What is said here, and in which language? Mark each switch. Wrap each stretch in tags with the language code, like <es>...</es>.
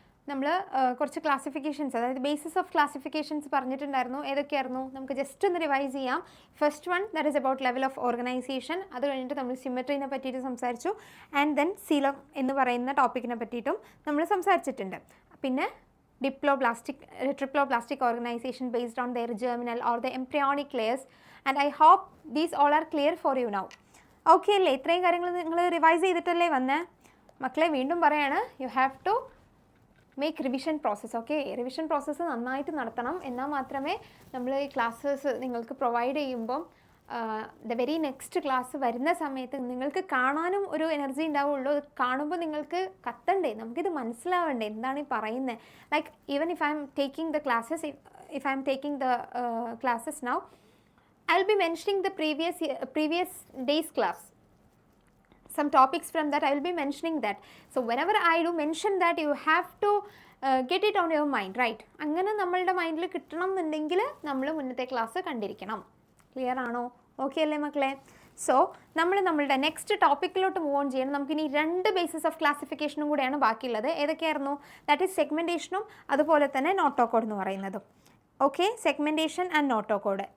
<ml>നമ്മൾ കുറച്ച് ക്ലാസിഫിക്കേഷൻസ്, അതായത് ബേസിസ് ഓഫ് ക്ലാസിഫിക്കേഷൻസ് പറഞ്ഞിട്ടുണ്ടായിരുന്നു. ഏതൊക്കെയായിരുന്നു? നമുക്ക് ജസ്റ്റ് ഒന്ന് റിവൈസ് ചെയ്യാം.</ml> <en>First one, that is about level of organisation.</en> <ml>അത് കഴിഞ്ഞിട്ട് നമ്മൾ സിമെട്രീനെ പറ്റിയിട്ട് സംസാരിച്ചു. ആൻഡ് ദെൻ സീലം എന്ന് പറയുന്ന ടോപ്പിക്കിനെ പറ്റിയിട്ടും നമ്മൾ സംസാരിച്ചിട്ടുണ്ട്.</ml> <en>പിന്നെ triploblastic organization based on their germinal or the embryonic layers, and I hope these all are clear for you now. Okay അല്ലേ?</en> <ml>ഇത്രയും കാര്യങ്ങൾ നിങ്ങൾ റിവൈസ് ചെയ്തിട്ടല്ലേ വന്നേ? മക്കളെ വീണ്ടും പറയാണ്,</ml> <en>You have to make revision process.</en> <ml>Okay, revision process നന്നായിട്ട് നടത്തണം. എന്നാൽ മാത്രമേ നമ്മൾ ഈ ക്ലാസ്സസ് നിങ്ങൾക്ക് പ്രൊവൈഡ് ചെയ്യുമ്പം</ml> <en>the very next class</en> <ml>വരുന്ന സമയത്ത് നിങ്ങൾക്ക് കാണാനും ഒരു എനർജി ഉണ്ടാവുള്ളൂ. അത് കാണുമ്പോൾ നിങ്ങൾക്ക് കത്തണ്ടേ, നമുക്കിത് മനസ്സിലാവണ്ടേ എന്താണ് ഈ പറയുന്നത്.</ml> <en>Like even if I'm taking the classes, if I'm taking the classes now, I will be mentioning the previous day's class. Some topics from that I will be mentioning that. So whenever I do mention that, you have to get it on your mind, right?</en> <ml>അങ്ങനെ നമ്മളുടെ മൈൻഡിൽ കിട്ടണം എന്നുണ്ടെങ്കിൽ നമ്മൾ മുന്നത്തെ class കണ്ടിരിക്കണം. Clear ആണോ? Okay അല്ലേ മക്കളെ? സോ നമ്മളുടെ നെക്സ്റ്റ് ടോപ്പിക്കിലോട്ട് മൂവ് ഓൺ ചെയ്യണം. നമുക്കിനി രണ്ട് ബേസിസ് ഓഫ് ക്ലാസിഫിക്കേഷനും കൂടെയാണ് ബാക്കിയുള്ളത്. ഏതൊക്കെയായിരുന്നു? ദാറ്റ് ഈസ് സെഗ്മെൻറ്റേഷനും അതുപോലെ തന്നെ നോട്ടോകോഡ് എന്ന് പറയുന്നതും. Okay, segmentation and notochord.</ml>